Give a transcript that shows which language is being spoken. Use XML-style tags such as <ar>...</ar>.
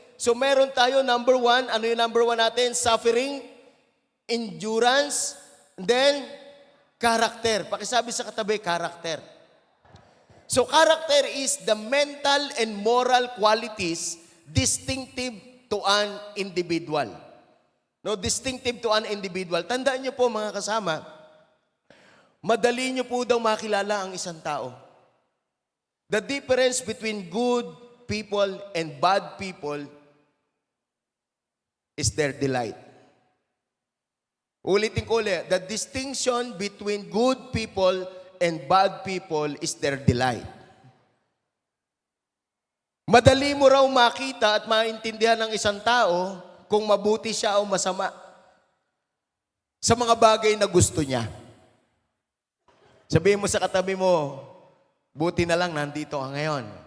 <tl>So meron tayo number 1, ano yung number 1 natin? Suffering, endurance, then character. Pakisabi sa katabi, character.</tl> <en>So character is the mental and moral qualities distinctive to an individual. No, distinctive to an individual.</en> <tl>Tandaan niyo po mga kasama, madali niyo po daw makilala ang isang tao.</tl> <en>The difference between good people and bad people is their delight.</en> <tl>Ulitin ko ulit.</tl> <en>The distinction between good people and bad people is their delight.</en> <tl>Madali mo raw makita at maintindihan ng isang tao kung mabuti siya o masama sa mga bagay na gusto niya. Sabihin mo sa katabi mo, buti na lang nandito ka ngayon.</tl>